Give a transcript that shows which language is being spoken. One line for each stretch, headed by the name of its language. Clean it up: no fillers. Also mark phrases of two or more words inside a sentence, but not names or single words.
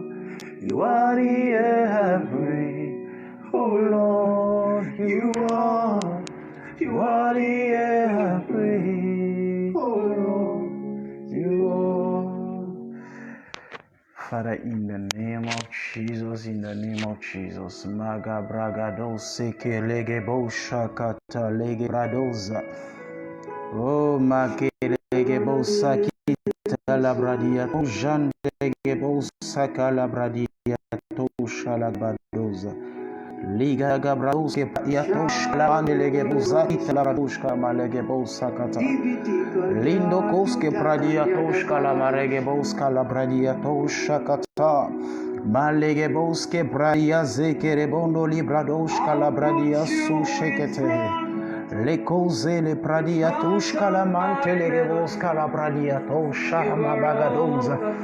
English: You are the air I breathe. Oh Lord, you are the air I breathe. Oh Lord, you are. Father, in the name of Jesus, Maga bragado seke lege bo shakata lege bradoza. Oh, make lege bo sakita la bradia, to jan lege bo saka la bradia, to shala bradoza. Liga Gabrauske Yatosh Lavande Legebuza Italarushka Malegebousa Kata Lindo Koske Pradiatoshka Lamaregeboska Labradiatosha Kata Malegeboske Bradia Zekerebondo Libradoshka Labradia Sushekete Le cose le Pradiatoshka Lamante Legeboska Labradiatosha Mabagadoza